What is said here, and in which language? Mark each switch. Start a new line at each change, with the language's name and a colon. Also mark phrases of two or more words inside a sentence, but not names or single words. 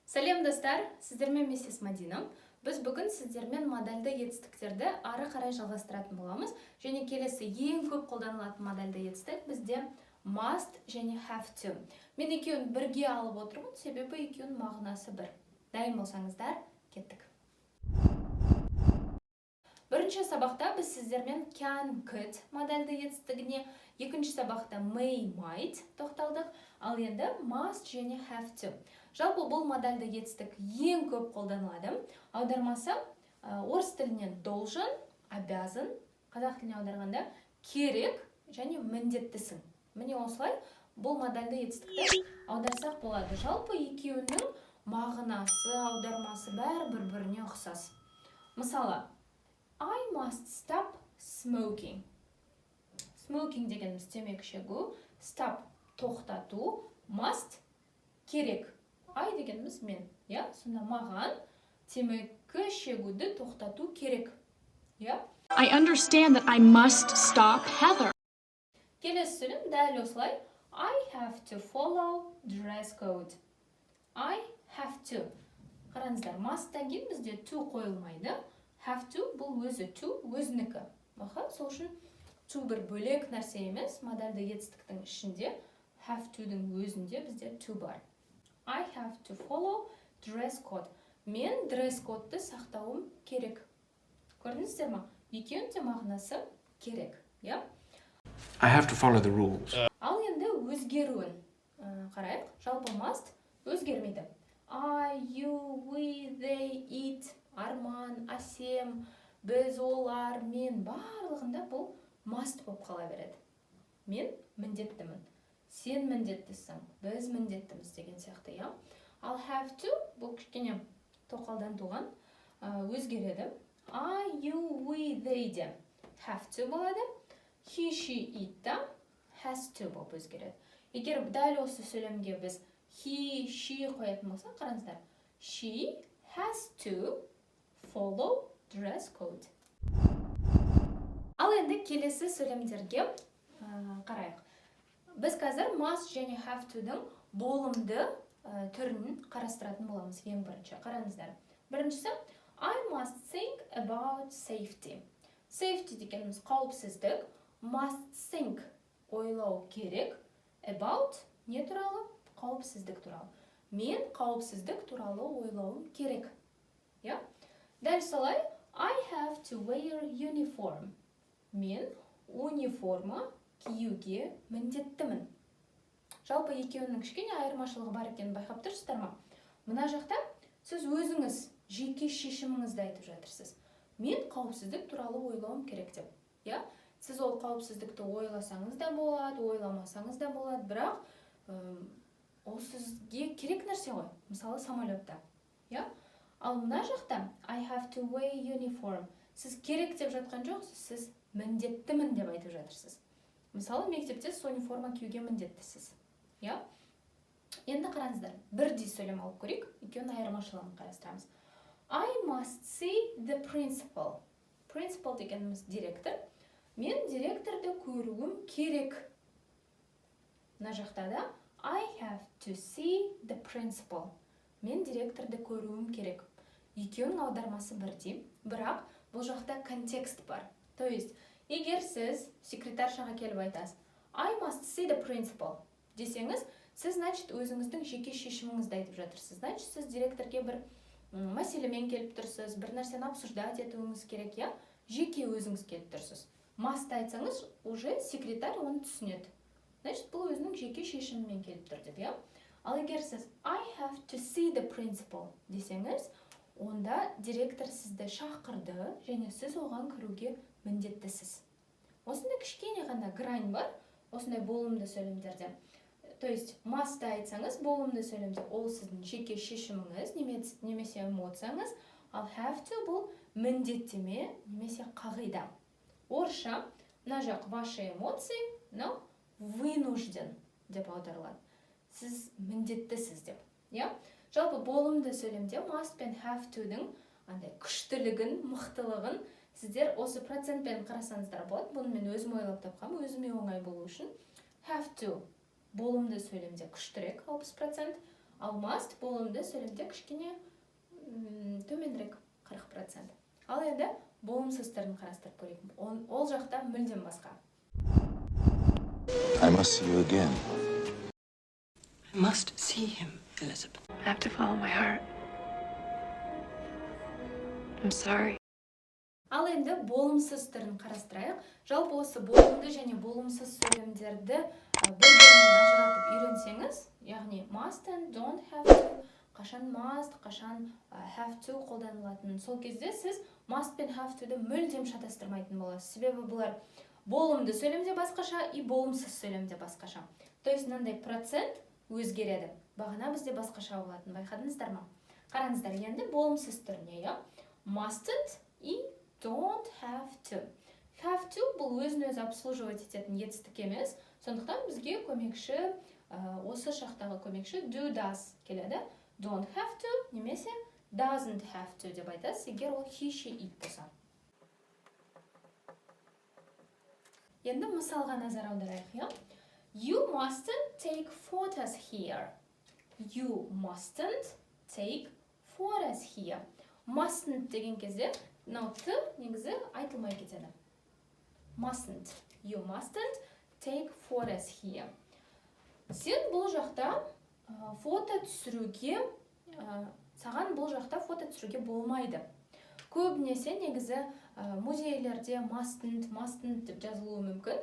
Kazakh: Сәлем достар, сіздермен миссис Мадина. Біз бүгін сіздермен модальді етістіктерді ары қарай жалғастыратын боламыз. Және келесі ең көп қолданылатын модальді етістік бізде must және
English: have to.
Kazakh: Мен екеуін бірге алып отырмын, себебі екеуінің мағынасы бір. Дайын болсаңыздар, кеттік. Бірінші сабақта біз сіздермен
English: can, could
Kazakh: модальді етістігіне, екінші сабақта
English: may, might
Kazakh: тоқталдық, ал енді must және
English: have to.
Kazakh: Жалпы бұл модальді етістік ең көп қолданылады. Аудармасы орыс тілінен
Russian: должен, обязан,
Kazakh: қазақ тіліне аударғанда керек және міндеттісің. Міне осылай бұл модальді етістікті аударсақ болады. Жалпы екеуінің мағынасы, аудармасы бәрі бір-біріне ұқсас. Мысалы,
English: I must stop smoking.
Kazakh: Smoking дегеніміз темекі шегу, stop тоқтату, must керек. I дегеніміз мен. Сонда маған темекі шегуді тоқтату керек.
English: I understand that I must stop Heather.
Kazakh: Келесі сөйлем дәл осылай.
English: I have to follow dress code. I have to.
Kazakh: Қараңыздар, must-тан кейін бізде to қойылмайды.
English: Have to
Kazakh: бұл өзі, to өзінікі. Сол үшін to бір бөлек нәрсе емес, модальді етістіктің ішінде
English: have to-
Kazakh: дің өзінде бізде to бар.
English: I have to follow dress code.
Kazakh: Мен
English: dress code-
Kazakh: ды сақтауым керек. Көрдіңіздер ме? Екеуінің де мағынасы керек.
English: I have to follow the rules.
Kazakh: Ал енді өзгеруін қарайық. Жалпы must өзгермейді.
English: I, you, we, they, it,
Kazakh: арман, әсем, біз, олар, мен барлығында бұл must болып қала береді. Мен міндеттімін. Сен міндеттісің, біз міндеттіміз деген сияқты. Ал have to бұл кішкене тоқалдан туған өзгереді.
English: I, you, we, they
Kazakh: де
English: have to
Kazakh: болады.
English: He, she, it
Kazakh: да
English: has to
Kazakh: болып өзгереді. Егер дәл осы сөйлемге біз
English: he, she
Kazakh: қоятын болса, қараңыздар.
English: She has to follow dress code.
Kazakh: Ал енді келесі сөйлемдерге қарайық. Біз қазір must және
English: have to-
Kazakh: дің болымды түрін қарастыратын боламыз ең бірінші. Қараңыздар. Біріншісі,
English: I must think about safety.
Kazakh: Safety дегеніміз қауіпсіздік. Must think ойлау керек. About не туралы? Қауіпсіздік туралы. Мен қауіпсіздік туралы ойлауым керек. Дәл солай,
English: I have to wear uniform.
Kazakh: Мен униформа киюге міндеттімін. Жалпы екеуінің кішкене айырмашылығы бар екенін байқап тұрсыздар ма? Мына жақта сіз өзіңіз жеке шешіміңізді айтып жатырсыз. Мен қауіпсіздік туралы ойлауым керек деп. Сіз ол қауіпсіздікті ойласаңыз да болады, ойламасаңыз да болады, бірақ ол сізге керек нәрсе ғой. Мысалы, самолетта. Ал мына жақта
English: I have to wear uniform.
Kazakh: Сіз керек деп жатқан жоқсыз, сіз міндеттімін деп айтып жатырсыз. Мысалы, мектепте сіз униформа киюге міндеттісіз. Енді қараңыздар, бірдей сөйлем алып көрейік, екеуінің айырмашылығын қарастырамыз.
English: I must see the principal.
Kazakh: Principal дегеніміз директор. Мен директорды көруім керек. Мына жақта да
English: I have to see the principal.
Kazakh: Мен директорды көруім керек. Екеуінің аудармасы бірдей, бірақ бұл жақта контекст бар.
Russian: То есть,
Kazakh: егер сіз секретаршаға келіп айтасыз,
English: I must see the principal
Kazakh: десеңіз, сіз, значит, өзіңіздің жеке шешіміңізді айтып жатырсыз. Значит, сіз директорге бір мәселемен келіп тұрсыз, бір нәрсені обсуждать етуіңіз керек, жеке өзіңіз келіп тұрсыз. Must айтсаңыз, уже секретарь оны түсінеді. Значит, бұл өзінің жеке шешімімен келіп тұр деп, Ал егер сіз
English: I have to see the principal
Kazakh: десеңіз, онда директор сізді шақырды, және сіз оған кіруге міндеттісіз. Осында кішкене ғана грань бар, осындай болымды сөйлемдерде.
Russian: То есть,
Kazakh: must айтсаңыз, болымды сөйлемде ол сіздің жеке шешіміңіз, немесе эмоцияңыз, ал
English: have to
Kazakh: бұл міндеттеме, немесе қағида. Орысша, мына жақ
Russian: ваши эмоции, но вынужден
Kazakh: деп аударылады. Сіз міндеттісіз деп. Жалпы болымды сөйлемде must пен
English: have to-
Kazakh: дің күштілігін, мықтылығын сіздер осы процентпен қарасаңыздар болады. Бұны мен өзім ойлап тапқам, өзіме оңай болу үшін.
English: Have to
Kazakh: болымды сөйлемде күштірек 60%, Ал must болымды сөйлемде кішкене төменірек 40%. Ал енді болымсыз түрін қарастырып көрейік. Ол жақта мүлдем басқа.
English: I must see you again. I must see him, Elizabeth. I have to follow my heart. I'm sorry.
Kazakh: Ал енді болымсыз түрін қарастырайық. Жалпы осы болымды және болымсыз сөйлемдерді бір-бірінен ажыратып үйренсеңіз, яғни
English: must and don't have to,
Kazakh: қашан must, қашан
English: have to
Kazakh: қолданылатын. Сол кезде сіз must пен
English: have to-
Kazakh: ды мүлдем шатастырмайтын боласыз. Себебі бұлар болымды сөйлемде басқаша и болымсыз сөйлемде басқаша.
Russian: То есть
Kazakh: мынандай процент өзгереді. Бағана бізде басқаша болатын. Байқадыңыздар ма? Қараңыздар, енді болымсыз түріне, ja?
English: Mustn't и don't have to.
Kazakh: Have to бұл өзін-өзі обслуживать ететін етістік емес. Сондықтан бізге көмекші, осы шақтағы көмекші do does келеді.
English: Don't have to
Kazakh: немесе
English: doesn't have to
Kazakh: деп айтасыз, егер ол
English: he, she, it
Kazakh: болса. Енді мысалға назар аударайық, ja?
English: You mustn't take photos here. You mustn't take photos here.
Kazakh: Mustn't деген кезде мынау т негізі айтылмай кетеді.
English: Mustn't. You mustn't take photos here.
Kazakh: Сен бұл жақта фото түсіруге, саған бұл жақта фото түсіруге болмайды. Көбінесе негізі музейлерде mustn't деп жазылуы мүмкін.